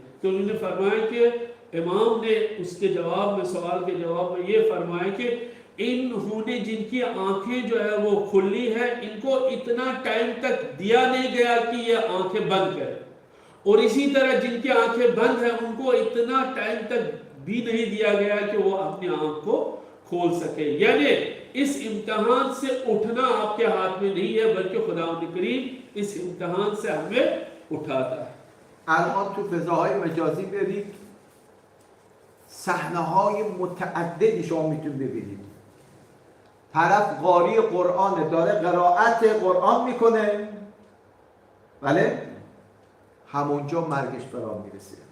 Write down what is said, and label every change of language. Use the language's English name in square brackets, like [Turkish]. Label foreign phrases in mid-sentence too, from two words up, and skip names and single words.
[Urdu] تو انہوں نے فرمایا کہ امام نے اس کے جواب میں، سوال کے جواب میں یہ فرمایا کہ انہوں نے جن کی آنکھیں جو ہے وہ کھلی ہے ان کو اتنا ٹائم تک دیا نہیں گیا کہ یہ آنکھیں بند کریں، اور اسی طرح جن کی آنکھیں بند ہے ان کو اتنا ٹائم تک بھی نہیں دیا گیا کہ وہ اپنی آنکھ کو کھول سکے. یعنی اس امتحان سے اٹھنا آپ کے ہاتھ میں نہیں ہے، بلکہ خداوند کریم اس امتحان سے ہمیں اٹھاتا ہے. [Persian] الان تو فضاهای مجازی برید صحنه‌های متعددی شما میتونید ببینید. طرف قاری قرآن داره قرائت قرآن میکنه، بله، همونجا مرگش فرا میرسه.